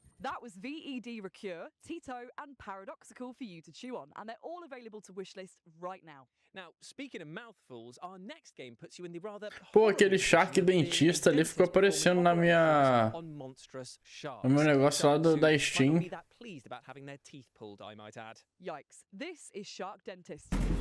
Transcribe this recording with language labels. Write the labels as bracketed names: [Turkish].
[English] That was VED Recure, Tito, and Paradoxical for you to chew on, and they're all available to wishlist right now. Now, speaking of mouthfuls, our next game puts you in the rather [Portuguese] Pô, aquele Shark dentista ali ficou aparecendo na minha... no meu negócio lá da Steam. [English] Yikes, this is Shark Dentist.